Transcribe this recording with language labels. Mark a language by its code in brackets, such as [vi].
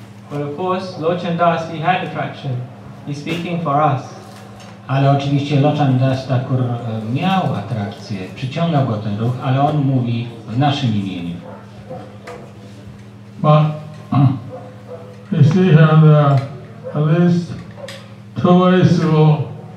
[en] But of course, Lochan Das, he had attraction. He's speaking for us. [pl] Ale oczywiście Lochan Das Thakur miał atrakcję, przyciągał go ten ruch, ale on mówi w naszym imieniu. [en] But you see here there are at least two ways to go.